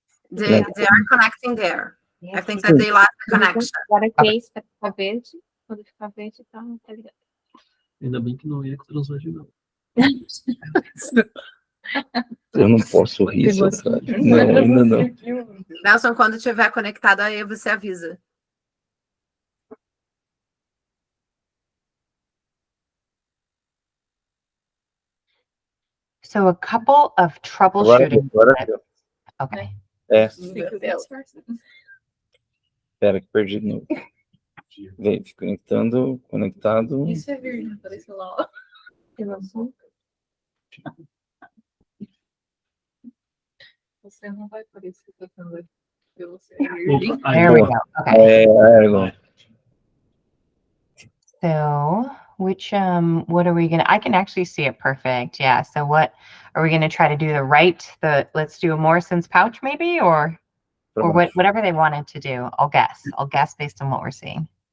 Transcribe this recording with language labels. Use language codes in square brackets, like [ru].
[en] They are connecting there. I think that they lost the connection. [pt] Agora que é isso, vai ficar verde. Quando ficar verde, tá ligado. Ainda bem que não ia com transvagem, não. Eu não posso rir, sabe? Não, ainda não. Nelson, quando estiver conectado aí, você avisa. [en] So a couple of troubleshooting. [pt] Agora. [en] Okay. [pt] É. Espera que perdi de novo. Vem, conectando, conectado. Isso é verde, apareceu lá, ó. Você não vai aparecer tocando porque você é verde. [en] There we go. Okay. So which what are we gonna, I can actually see it perfect. Yeah. So what are we gonna try to do? Let's do a Morrison's pouch maybe, or whatever they wanted to do. I'll guess based on what we're seeing.